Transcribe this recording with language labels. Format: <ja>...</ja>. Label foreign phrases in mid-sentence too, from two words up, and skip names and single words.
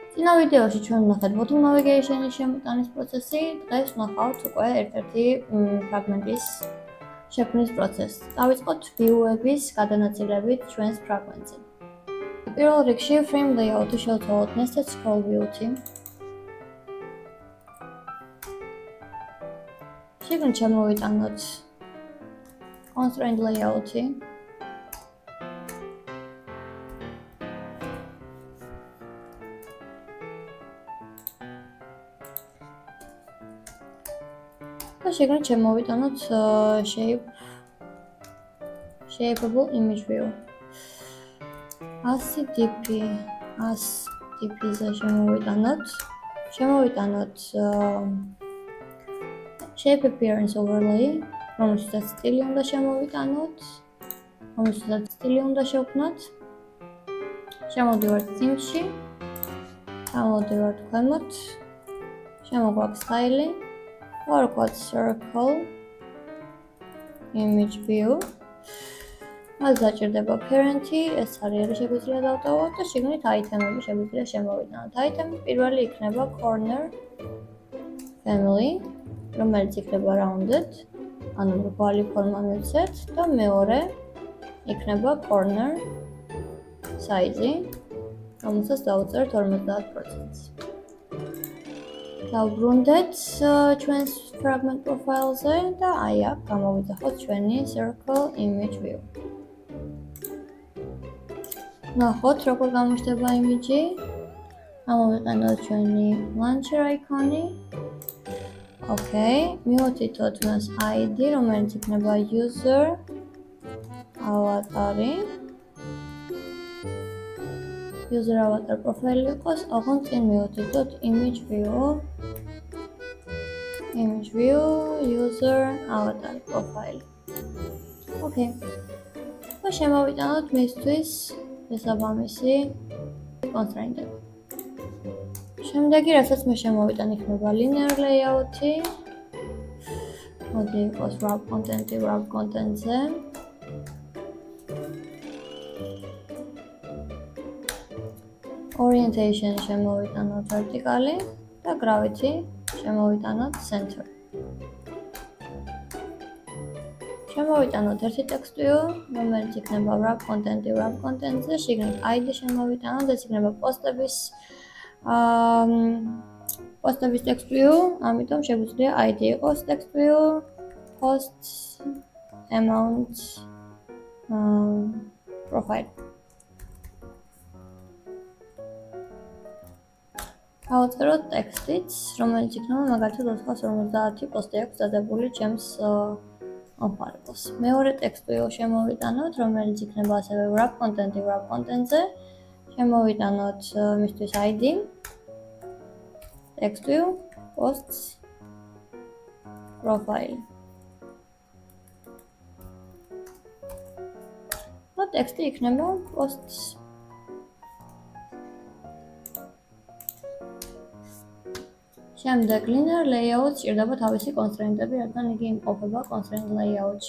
<ka>წინა ვიდეოში ჩვენ ვნახეთ</ka> <en>bottom navigation-ის</en> <ka>შემოტანის პროცესი, დღეს ვნახავთ უკვე ერთ-ერთი ფრაგმენტის შექმნის პროცესს. დავიწყოთ view-ების გადანაწილებით ჩვენს ფრაგმენტზე. პირველ რიგში</ka> <en>frame layout-ი</en> <ka>შევცვალოთ</ka> <en>nested scroll view-ი.</en> <ka>შეგნით შემოვიტანოთ</ka> <en>constraint layout-ი.</en> <ka>და შეგნით შემოვიტანოთ</ka> <en>shapeable image view.</en> <ka>100 dp-ზე შემოვიტანოთ</ka> <en>shape appearance overlay,</en> <ka>რომელსაც სტილი უნდა შემოვიტანოთ, რომელსაც სტილი უნდა შევქმნათ. შემოვდივართ theme-ში, გამოვდივართ ქვემოთ, შემოგვაქვს სტაილი.</ka> <en>Orquad circle image view.</en> <ka>მას დაჭირდება parent-ი, ეს არის შეგვიძლია დავტოვოთ და შეგნით item-ები შეგვიძლია შემოვიტანოთ. Item-ი პირველი იქნება</ka> <en>corner family,</en> <ka>რომელიც იქნება rounded, ანუ მრგვალი ფორმა მივცეთ და მეორე იქნება</ka> <en>corner size-ი,</en> <ka>რომელსაც დავუწერთ 50%-ს. დავბრუნდეთ ჩვენს</ka> <en>fragment profile-ზე</en> <ka>და აი აქ გამოვიძახოთ ჩვენი</ka> <en>circle image view.</en> <ka>ნახოთ როგორ გამოჩნდება იმიჯი. გამოვიყენოთ ჩვენი</ka> <en>launcher icon-ი.</en> <ka>Okay, მივუთითოთ მას ID, რომელიც იქნება</ka> <en>user avatar-ი. user avatar profile</en> <ka>იყოს, ოღონდ წინ მივუთითოთ</ka> <en>image view user avatar profile.</en> <ka>Okay. და შემოვიტანოთ მისთვის შესაბამისი constraint-ები. შემდეგი, რასაც მე შემოვიტან, იქნება</ka> <en>linear layout-ი.</en> <ka>მოდი იყოს</ka> <en>wrap content-ი wrap content-ზე.</en> <ka>Orientation შემოვიტანოთ vertically და gravity შემოვიტანოთ center. შემოვიტანოთ ერთი</ka> <en>text view,</en> <ka>რომელიც იქნება</ka> <en>wrap content-ი wrap content-ზე,</en> <ka>შიგნით ID შემოვიტანოთ, ეს იქნება პოსტების</ka> <en>text view,</en> <ka>ამიტომ შეგვიძლია ID იყოს</ka> <en>text view, posts, amount, profile.</en> <ka>გავუწეროთ ტექსტიც, რომელიც იქნება მაგალითად 450 პოსტი აქვს დადებული ჩემს მომხმარებელს. მეორე</ka> <en>text view</en> <ka>შემოვიტანოთ, რომელიც იქნება ასევე</ka> <en>wrap content-ი wrap content-ზე.</en> <ka>შემოვიტანოთ მისთვის ID,</ka> <en>text view, posts, profile.</en> <ka>და ტექსტი იქნება posts. შემდეგ</ka> <en>linear layout</en> <ka>ჭირდება თავისი constraint-ები, რადგან იგი იმყოფება</ka> <en>constraint layout-ში.</en>